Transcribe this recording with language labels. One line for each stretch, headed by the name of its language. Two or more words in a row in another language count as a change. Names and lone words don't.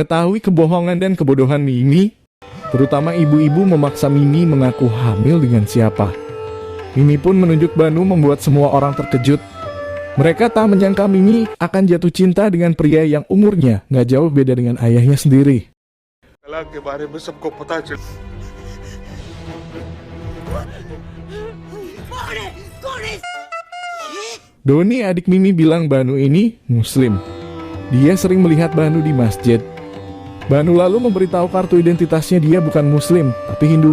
Indonesian: Mengetahui kebohongan dan kebodohan Mimi, Terutama ibu-ibu memaksa Mimi mengaku hamil dengan siapa. Mimi pun menunjuk Banu membuat semua orang terkejut. Mereka tak menyangka Mimi akan jatuh cinta dengan pria yang umurnya nggak jauh beda dengan ayahnya sendiri.
Hindi: कला के बारे में सबको पता चल
Indonesian: Doni, adik Mimi, bilang Banu ini Muslim. Dia sering melihat Banu di masjid. Banu lalu memberitahu kartu identitasnya dia bukan Muslim, tapi Hindu.